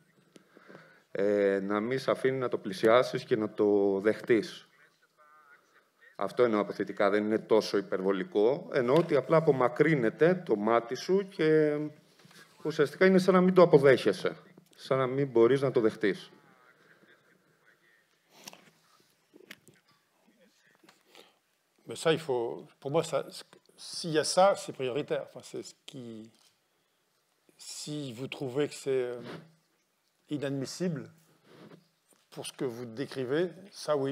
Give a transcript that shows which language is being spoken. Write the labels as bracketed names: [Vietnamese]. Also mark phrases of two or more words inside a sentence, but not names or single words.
[Greek] Να μην σε αφήνει να το πλησιάσεις και να το δεχτείς. Αυτό εννοώ αποθητικά, δεν είναι τόσο υπερβολικό. Εννοώ ότι απλά απομακρύνεται το μάτι σου και ουσιαστικά είναι σαν να μην το αποδέχεσαι. Σαν να μην μπορείς να το δεχτείς. [French] Mais ça, il faut... Pour moi, s'il y a ça, c'est prioritaire. Enfin, c'est ce qui... Si vous trouvez que c'est inadmissible pour ce que vous décrivez, ça, oui.